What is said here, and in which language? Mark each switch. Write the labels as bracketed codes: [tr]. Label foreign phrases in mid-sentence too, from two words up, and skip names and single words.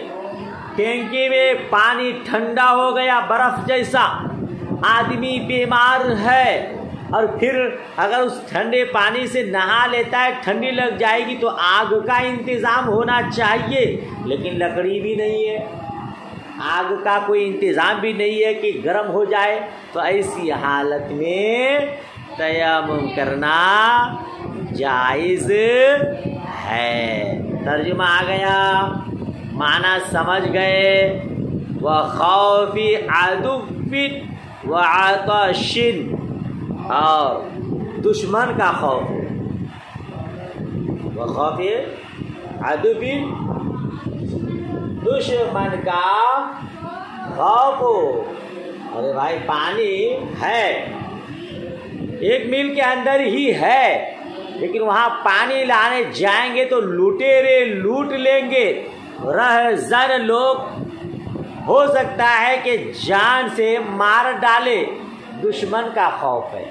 [hi] टैंकी में पानी ठंडा हो गया, बर्फ़ जैसा, आदमी बीमार है, और फिर अगर उस ठंडे पानी से नहा लेता है, ठंडी लग जाएगी, तो आग का इंतज़ाम होना चाहिए, लेकिन लकड़ी भी नहीं है, आग का कोई इंतज़ाम भी नहीं है कि गर्म हो जाए। तो ऐसी हालत में तयम्मुम करना जायज़ है। तर्जुमा आ गया, माना समझ गए। [ar] وخوف عدو وعطش, [hi] और दुश्मन का खौफ, [ar] وخوف عدو, [hi] दुश्मन का खौफ हो। अरे भाई, पानी है, 1 मील के अंदर ही है, लेकिन वहाँ पानी लाने जाएंगे तो लुटेरे लूट लेंगे, रहज़न लोग, हो सकता है कि जान से मार डाले, दुश्मन का खौफ है।